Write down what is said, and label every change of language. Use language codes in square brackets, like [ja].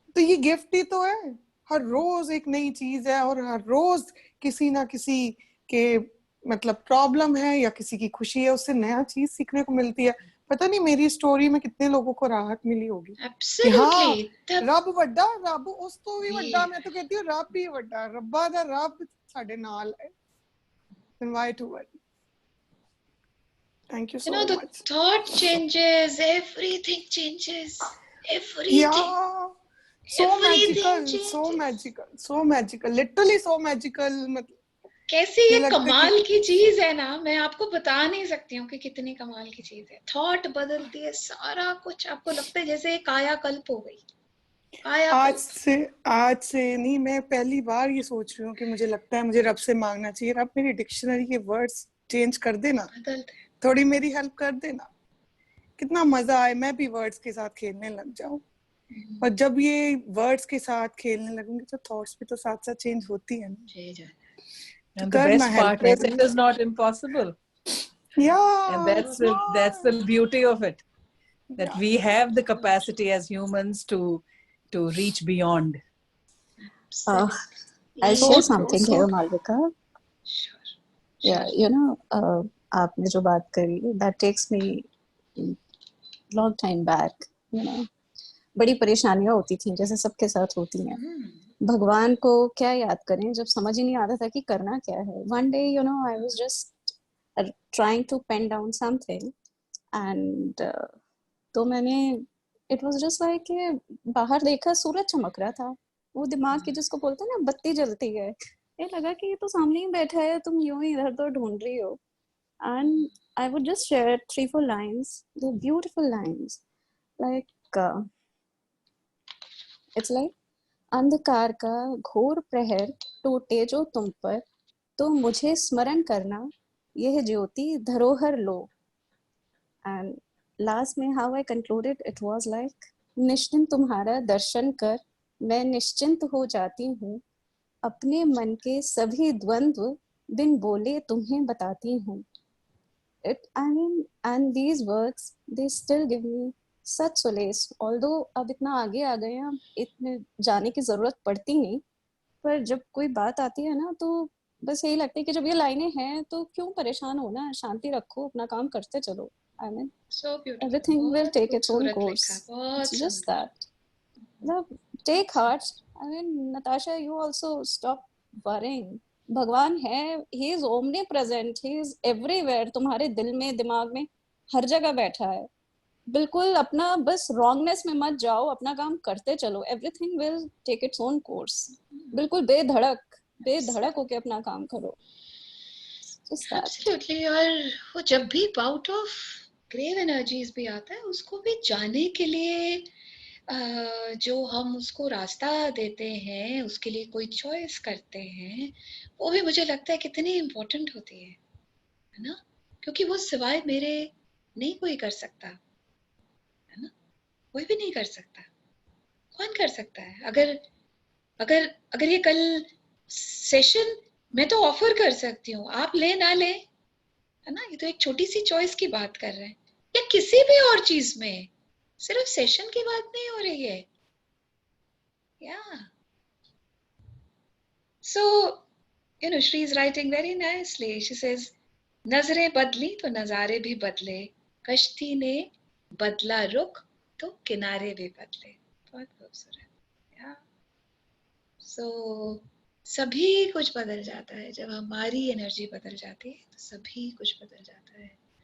[hi] तो ये गिफ्ट ही तो है, हर रोज एक नई चीज है, और हर रोज किसी ना किसी के मतलब प्रॉब्लम है या किसी की खुशी है, उससे नया चीज सीखने को मिलती है। पता नहीं मेरी स्टोरी में कितने लोगों को राहत मिली होगी कि हाँ [pa] रब वड्डा, रब उस तो भी वड्डा, [hi] मैं तो कहती हूँ [pa] रब ही वड्डा, रब्बा दा रब साडे नाल है। [en] Then why to worry? Thank you so the much. thought changes, everything changes, everything. Yeah. So magical, so magical, so magical, literally so magical. [hi] मतलब कैसी ये कमाल की चीज है ना, मैं आपको बता नहीं सकती हूँ कि कितनी कमाल की चीज है। थॉट बदलती है सारा कुछ, आपको लगता है जैसे कायाकल्प हो गई। आज से नहीं, मैं पहली बार ये सोच रही हूँ कि मुझे लगता है मुझे रब से मांगना चाहिए, रब मेरी डिक्शनरी के वर्ड्स चेंज कर देना, थोड़ी मेरी हेल्प कर देना, कितना मजा आए, मैं भी वर्ड्स के साथ खेलने लग जाऊं। और जब ये वर्ड्स के साथ खेलने लगूंगी तो थॉट्स भी तो साथ साथ चेंज होती है ना। [en] And the best part is it is not impossible. Yeah. And that's the beauty of it, that we have the capacity as humans to reach beyond. I'll share something here, Malvika. Sure. Yeah, you know, [hi] आपने जो बात करी, [en] that takes me long time back. You know, [hi] बड़ी परेशानियां होती थी जैसे सबके साथ होती हैं। भगवान को क्या याद करें जब समझ ही नहीं आता था कि करना क्या है। [en] One day, you know, I was just trying to pen down something, [hi] and तो मैंने [en] it was just like [hi] कि बाहर देखा सूरज चमक रहा था, वो दिमाग की जिसको बोलते हैं ना बत्ती जलती है, ये लगा कि ये तो सामने ही बैठा है, तुम यूं ही इधर उधर ढूंढ रही हो। [en] And I would just share 3-4 lines, they're beautiful lines, like it's like [hi] अंधकार का घोर प्रहर टूटे जो तुम पर, तो मुझे स्मरण करना यह ज्योति धरोहर लो। [en] and last में how I concluded it was like, [hi] निश्चिंत तुम्हारा दर्शन कर मैं निश्चिंत हो जाती हूँ, अपने मन के सभी द्वंद्व बिन बोले तुम्हें बताती हूँ। [en] It, I mean, and these words, they still give me such solace. Although [hi] अब इतना आगे आ गए हैं, इतने जाने की जरूरत पड़ती नहीं, पर जब कोई बात आती है ना तो बस यही लगता है कि जब ये लाइनें हैं तो क्यों परेशान होना, शांति रखो, अपना काम करते चलो। [en] I mean, so beautiful. everything will take its own course. It's just that. Take heart. I mean, Natasha, you also stop worrying. [hi] भगवान है, [en] he is omnipresent, he is everywhere, [hi] तुम्हारे दिल में, दिमाग में, हर जगह बैठा है। बिल्कुल अपना बस wrongness में मत जाओ, अपना काम करते चलो, [en] everything will take its own course. [hi] बिल्कुल बेधड़क बेधड़क होके अपना काम करो. [en] Just that. Absolutely. [hi] और वो जब भी [en] bout of grave energies [hi] भी आता है उसको भी जाने के लिए जो हम उसको रास्ता देते हैं, उसके लिए कोई चॉइस करते हैं, वो भी मुझे लगता है कितनी इम्पोर्टेंट होती है ना? क्योंकि वो सिवाय मेरे नहीं कोई कर सकता, है ना? कोई भी नहीं कर सकता. कौन कर सकता है? अगर अगर अगर ये कल सेशन मैं तो ऑफर कर सकती हूँ, आप ले ना ले, है ना? ये तो एक छोटी सी चॉइस की बात कर रहे हैं. या किसी भी और चीज में, सिर्फ सेशन की बात नहीं हो रही है. [en] Yeah. So, Shri is writing very nicely. She says, [hi] नजरें बदली तो नजारे भी बदले, कश्ती ने बदला रुख तो किनारे भी बदले. बहुत खूबसूरत. [en] Yeah. [hi] So, सभी कुछ बदल जाता है. जब हमारी एनर्जी बदल जाती है तो सभी कुछ बदल जाता है.